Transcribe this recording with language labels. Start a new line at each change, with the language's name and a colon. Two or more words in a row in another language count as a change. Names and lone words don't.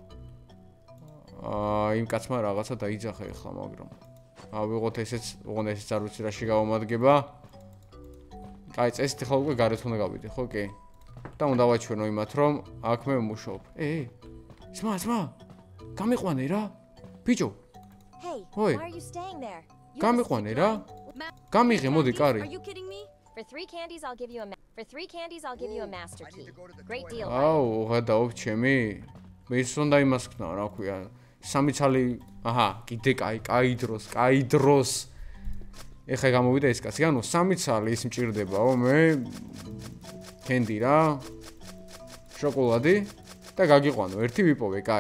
Georgian: იმ კაცმა რაღაცა დაიძახა ახლა, მაგრამ ავიღოთ ესეც, ოღონდ ესეც არ ვიცი რაში გავამადგება. აი, წესით ახლა უკვე გარეთ უნდა გავიდე, ხო, კი? და უნდა ვაჩვენო იმათ, რომ აქ მე ვმუშაობ. ძმა, გამიყვანე რა. ბიჭო.
English: Oi. Why are you staying there?
Georgian: გამიყვანე რა. გამიღე, მოდი, კარი.
English: Are you kidding me? For 3 candies I'll give you a master key. Great deal.
Georgian: აუ, გადაობ ჩემი. მე ის უნდა იმას ქნა, რა ქვია. სამი ცალი, აჰა, კიდე კაი დროს. ეხა გამოვიდა ეს კაცი. ანუ სამი ცალი ის მჭირდებაო, მე კენდი რა. შოკოლადი და გაგიყვანო. ერთი ვიპოვე, კაი.